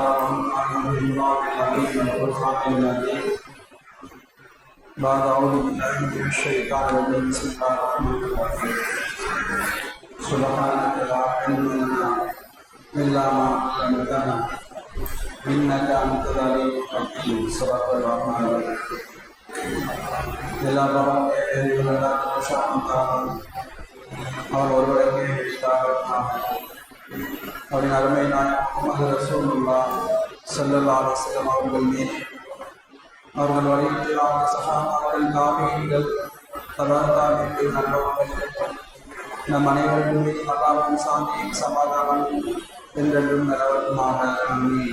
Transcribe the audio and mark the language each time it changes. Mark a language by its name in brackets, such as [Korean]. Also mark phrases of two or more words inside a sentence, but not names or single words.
[Arabic] الله العليم والفرقان المجيد بعد أعوذ بالله من الشيطان الرجيم بسم الله الرحمن الرحيم سبحانك لا علم لنا إلا ما علمتنا إنك أنت العليم الحكيم صدق الرحمن الرحيم எல்லா [Tamil] அவர் ஒருவருக்கே அவரின் அருமை முஹம்மது [Arabic] رسول الله صلى الله عليه وسلم [Tamil] அவர்கள் மீது அவர்கள் வழிகாட்டிய சஹாபாக்கள் தாபீன்கள் தபாத்தாபிகள் நல்லவர்கள் நம் அனைவருக்கும் மீது அல்லாஹ்வின் சாந்தியும் சமாதானமும் என்றென்றும் நிலவட்டுமாக. ஆமீன்.